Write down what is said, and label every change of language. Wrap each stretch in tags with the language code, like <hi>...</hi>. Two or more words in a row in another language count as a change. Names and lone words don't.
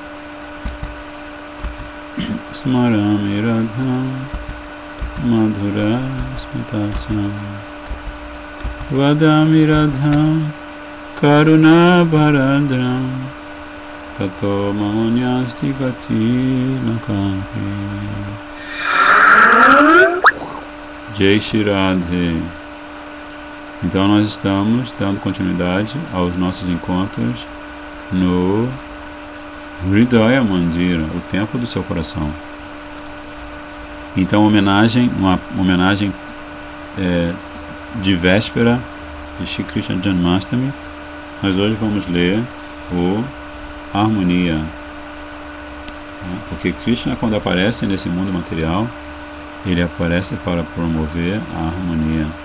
<sa>Smarami Radham Madhura Smitasam Vadami Radham Karuna Bharadram Tato Mamanyasti Gati Nakampi Jai Shri Radhe.</sa> <pt>Então nós estamos dando continuidade aos nossos encontros no Hridaya Mandira, o templo do seu coração. Então uma homenagem de véspera de Shri Krishna Janmashtami, nós hoje vamos ler o Harmonia, porque Krishna, quando aparece nesse mundo material, ele aparece para promover a harmonia.</pt>